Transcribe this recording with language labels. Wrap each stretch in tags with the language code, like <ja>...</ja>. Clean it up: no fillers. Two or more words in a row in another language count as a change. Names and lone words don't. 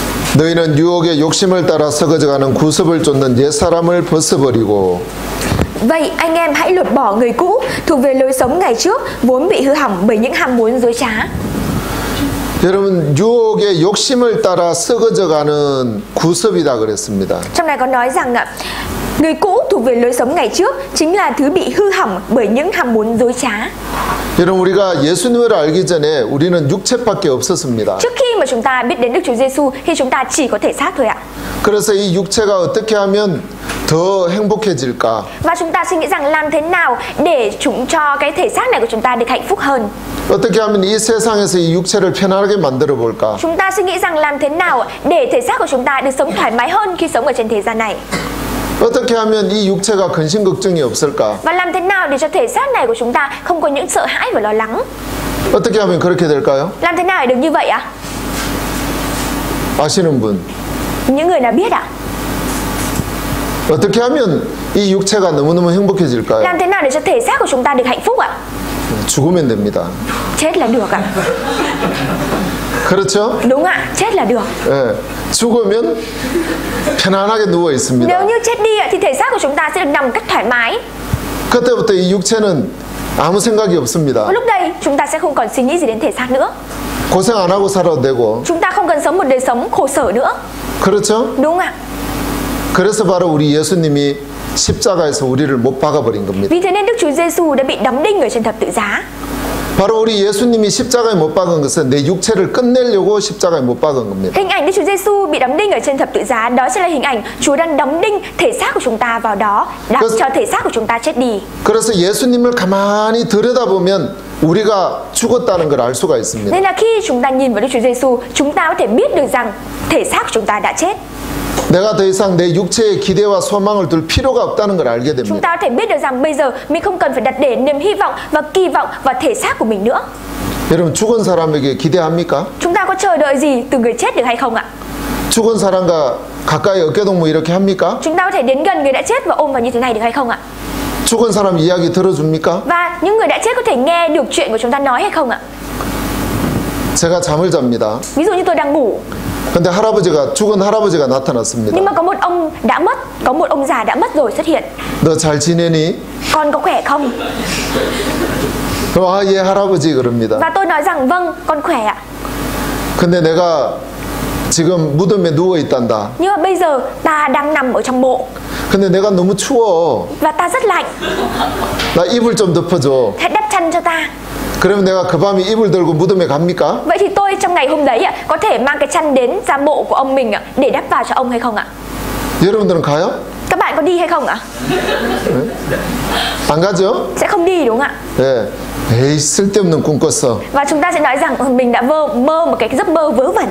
<ko>너희는 유혹의 욕심을 따라 썩어져가는 구습을 쫓는 옛사람을 벗어버리고</ko> <vi>Vậy anh em hãy lột bỏ người cũ thuộc về lối sống ngày trước vốn bị hư hỏng bởi những ham muốn dối trá.</vi> <ko>여러분 유혹의 욕심을 따라 썩어져가는 구습이다 그랬습니다.</ko> <vi>Trong này có nói rằng người cũ thuộc về lối sống ngày trước chính là thứ bị hư hỏng bởi những ham muốn dối trá.</vi> <ko>여러분 우리가 예수님을 알기 전에 우리는 육체밖에 없었습니다.</ko> <vi>Trước khi mà chúng ta biết đến Đức Chúa Giêsu thì chúng ta chỉ có thể xác thôi ạ.</vi> <ko>그래서 이 육체가 어떻게 하면 더 행복해질까?</ko> <vi>Và chúng ta suy nghĩ rằng làm thế nào để chúng cho cái thể xác này của chúng ta được hạnh phúc hơn.</vi> <ko>어떻게 하면 이 세상에서 이 육체를 편안하게 만들어 볼까?</ko> <vi>Chúng ta suy nghĩ rằng làm thế nào để thể xác của chúng ta được sống thoải mái hơn khi sống ở trên thế gian này.</vi> <ko>어떻게 하면 이 육체가 근심 걱정이 없을까?</ko> <vi>Và làm thế nào để cho thể xác này của chúng ta không có những sợ hãi và lo lắng.</vi> <ko>어떻게 하면 그렇게 될까요?</ko> <vi>Làm thế nào để được như vậy ạ?</vi> <ko>아시는 분?</ko> <vi>Những người nào biết ạ?</vi> <ko>어떻게 하면 이 육체가 너무너무 행복해질까요?</ko> <vi>Làm thế nào để cho thể xác của chúng ta được hạnh phúc ạ?</vi> <ko>죽으면 됩니다.</ko> <vi>Chết là được ạ.</vi> <ko>그렇죠?</ko> <vi>Đúng ạ, chết là được.</vi> <ko>예, 죽으면 편안하게 누워 있습니다.</ko> <vi>Nếu như chết đi ạ, thì thể xác của chúng ta sẽ được nằm một cách thoải mái.</vi> <ko>그때부터 이 육체는 아무 생각이 없습니다.</ko> <vi>Và lúc đây chúng ta sẽ không còn suy nghĩ gì đến thể xác nữa.</vi> <ko>고생 안 하고 살아도 되고.</ko> <vi>Chúng ta không cần sống một đời sống khổ sở nữa.</vi> <ko>그렇죠?</ko> <vi>Đúng ạ.</vi> <ko>그래서 바로 우리 예수님이 십자가에서 우리를 못 박아버린 겁니다.</ko> <vi>Vì thế nên Đức Chúa Giêsu đã bị đóng đinh ở trên thập tự giá.</vi> <ko>바로 우리 예수님이 십자가에 못 박은 것은 내 육체를 끝내려고 십자가에 못 박은 겁니다.</ko> <vi>Hình ảnh Đức Chúa Giêsu bị đóng đinh ở trên thập tự giá, đó sẽ là hình ảnh Chúa đang đóng đinh thể xác của chúng ta vào đó, để cho thể xác của chúng ta chết đi.</vi> <ko>그래서 예수님을 가만히 들여다보면 우리가 죽었다는 걸 알 수가 있습니다.</ko> <vi>Nên là khi chúng ta nhìn vào Đức Chúa Giêsu, chúng ta có thể biết được rằng thể xác của chúng ta đã chết.</vi> <ko>내가 더 이상 내 육체의 기대와 소망을 둘 필요가 없다는 걸 알게</ko> <vi>Chúng</vi> <ko>됩니다.</ko> <vi>ta có thể biết được rằng bây giờ mình không cần phải đặt để niềm hy vọng và kỳ vọng vào thể xác của mình nữa.</vi> <ko>여러분 죽은 사람에게 기대합니까?</ko> <vi>Chúng ta có chờ đợi gì từ người chết được hay không ạ?</vi> <ko>죽은 사람과 가까이 어깨동무 이렇게 합니까?</ko> <vi>Chúng ta có thể đến gần người đã chết và ôm vào như thế này được hay không ạ?</vi> <ko>죽은 사람 이야기 들어줍니까?</ko> <vi>Và những người đã chết có thể nghe được chuyện của chúng ta nói hay không ạ?</vi> <ko>제가 잠을 잡니다.</ko> <vi>Ví dụ như tôi đang ngủ,</vi> <ko>근데 죽은 할아버지가 나타났습니다.</ko> <vi>nhưng mà có một ông đã mất, có một ông già đã mất rồi xuất hiện.</vi> <ko>너 잘 지내니?</ko> <vi>Con có khỏe không?</vi> <ko>아, 예, 할아버지 그럽니다.</ko> <vi>Và tôi nói rằng vâng, con khỏe ạ.</vi> <ko>근데 내가 지금 무덤에 누워 있단다.</ko> <vi>Nhưng mà bây giờ ta đang nằm ở trong mộ</vi> <ko>근데 내가 너무 추워.</ko> <vi>và ta rất lạnh.</vi> <ko>나 이불 좀 덮어줘.</ko> <vi>Hãy đắp chăn cho ta.</vi> <ko>그러면 내가 그 밤에 이불 들고 무덤에 갑니까?</ko> <vi>Vậy thì tôi trong ngày hôm đấy ạ, có thể mang cái chăn đến ra mộ của ông mình ạ, để đắp vào cho ông hay không ạ?</vi> <ko>여러분들은 가요?</ko> <vi>Các bạn có đi hay không ạ?</vi> <ko>안 가죠?</ko> <vi>Sẽ không đi đúng không ạ?</vi> <ko>예. 에이, 쓸데없는 꿈 꿨어.</ko> <vi>Và chúng ta sẽ nói rằng mình đã mơ một cái giấc mơ vớ vẩn.</vi>